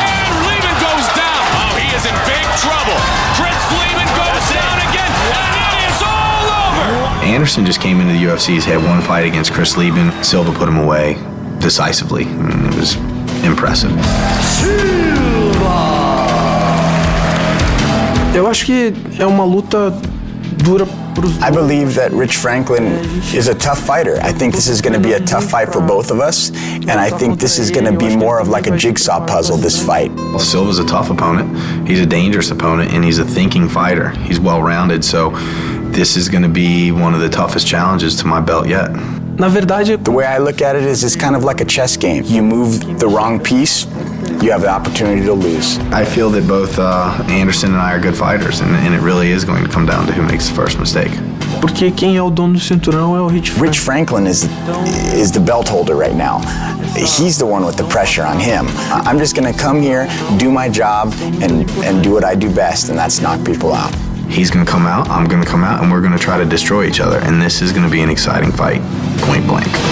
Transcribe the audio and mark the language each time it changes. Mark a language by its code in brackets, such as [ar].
[en] And Lehman goes down. Oh, he is in big trouble. Chris Lehman goes down again. And it is all over. Anderson just came into the UFC. He's had one fight against Chris Lehman. Silva put him away decisively. I mean, it was impressive. [pt] Eu acho que é uma luta dura pros [en] I believe that Rich Franklin is a tough fighter. I think this is going to be a tough fight for both of us, and I think this is going to be more of like a jigsaw puzzle, this fight. Well, Silva's a tough opponent. He's a dangerous opponent, and he's a thinking fighter. He's well-rounded, so this is going to be one of the toughest challenges to my belt yet. [pt] Na verdade, [en] The way I look at it is it's kind of like a chess game. You move the wrong piece, you have the opportunity to lose. I feel that both Anderson and I are good fighters, and it really is going to come down to who makes the first mistake. [pt] porque quem é o dono do cinturão é o Rich Franklin. [en] Rich Franklin is the belt holder right now. He's the one with the pressure on him. I'm just going to come here, do my job, and do what I do best, and that's knock people out. He's going to come out, I'm going to come out, and we're going to try to destroy each other, and this is going to be an exciting fight, point blank.